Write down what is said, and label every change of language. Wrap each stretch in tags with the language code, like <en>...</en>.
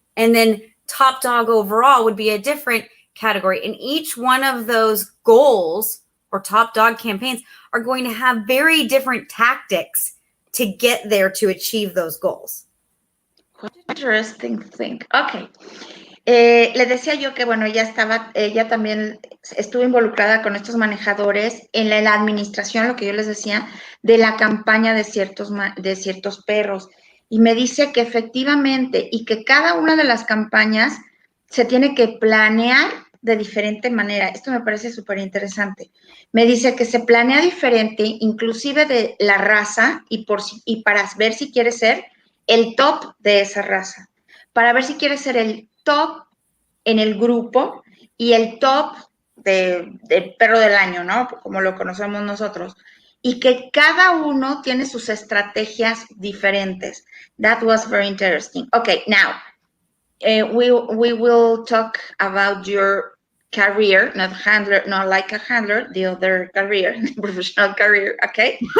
<en>And then top dog overall would be a different category. And each one of those goals or top dog campaigns are going to have very different tactics to get there to achieve those goals. What an interesting thing. Okay.</en> <es>Le decía yo que, bueno, ella también estuvo involucrada con estos manejadores en la administración, lo que yo les decía, de la campaña de ciertos perros. Y me dice que efectivamente, y que cada una de las campañas se tiene que planear de diferente manera. Esto me parece súper interesante. Me dice que se planea diferente, inclusive de la raza, y para ver si quiere ser el top de esa raza, para ver si quiere ser el top en el grupo y el top del perro del año, ¿no? Como lo conocemos nosotros. Y que cada uno tiene sus estrategias diferentes.</es> <en>That was very interesting. Okay, now, we will talk about your career, not like a handler, the other career, professional career, okay?</en>